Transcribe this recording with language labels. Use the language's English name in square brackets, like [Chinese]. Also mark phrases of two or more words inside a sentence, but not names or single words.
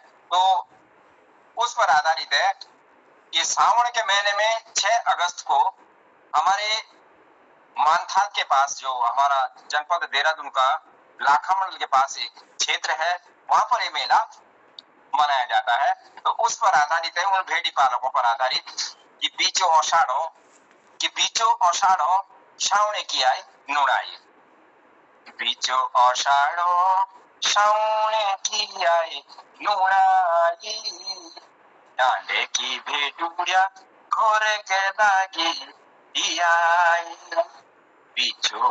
[Hindi] तो उस पर आधारित है कि सावन के महीने में 6 अगस्त को हमारे मानथाल के पास, जो हमारा जनपद देहरादून का लाखामंडल के पास एक क्षेत्र है, वहां पर ये मेला मनाया जाता है। तो उस पर आधारित है, उन भेड़ी पालकों पर आधारित कि [Jaunsari] बीचो अषाढ़ो श्रावणे की आई नुणाई, बीचो अषाढ़ो श्रावणे की आई नुणाई, डांडे की भेड़ुड़िया घोरे के लागी आई, बीचो